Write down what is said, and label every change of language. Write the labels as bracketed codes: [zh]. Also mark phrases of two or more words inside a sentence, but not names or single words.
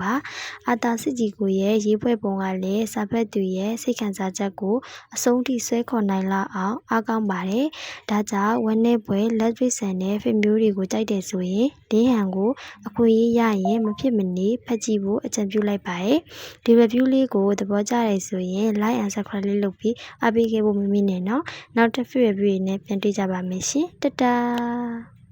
[my] ပါအာသာစစ်ကြီးကိုရဲ့ရေးဖွဲ့ပုံကလည်းစာဖတ်သူရဲ့စိတ်ခံစားချက်ကိုအဆုံးထိဆွဲခေါ်နိုင်လောက်အောင်အားကောင်းပါတယ်ဒါကြောင့်ဝမ်းနဲ့ပွဲလက်တွေ့ဆန်တဲ့ fit မျိုးတွေကိုကြိုက်တယ်ဆိုရင်လင်းဟန်ကိုအခွင့်အရေးရရင်မဖြစ်မနေဖတ်ကြည့်ဖို့အကြံပြုလိုက်ပါတယ်ဒီ review လေးကိုသဘောကျတယ်ဆိုရင် [en] like and subscribe [my] လေးလုပ်ပြီးအားပေးခဲ့ဖို့မမေ့နဲ့နော်နောက်တစ် fit review နဲ့ပြန်တွေ့ကြပါမယ်ရှင်တတာ